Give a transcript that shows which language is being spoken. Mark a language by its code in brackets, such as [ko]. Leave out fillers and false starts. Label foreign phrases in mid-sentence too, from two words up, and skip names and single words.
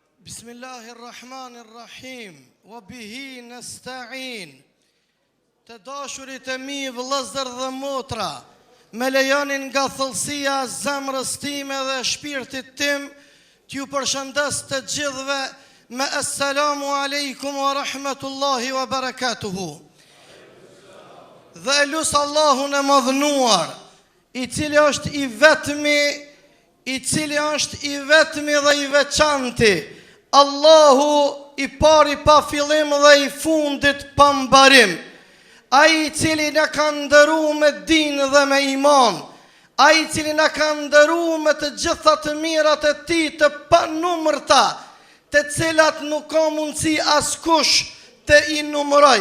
[ar] بسم الله الرحمن الرحيم وبه نستعين. [sq] Të dashurit e mi, vëllezër dhe motra, me lejonin nga thellësia e zemrës time dhe shpirtit tim, t'ju përshëndes të gjithëve me [ar] السلام عليكم ورحمة الله وبركاته. [sq] Dhe lusë Allahun e madhnuar, i cili është i vetmi dhe i veçanti, Allahu i pari pa fillim dhe i fundit pa mbarim, ai i cili na ka ndëruar me dinë dhe me iman, ai i cili na ka ndëruar me të gjitha të mirat e tij të panumërta, të cilat nuk ka mundësi askush të i numëroj.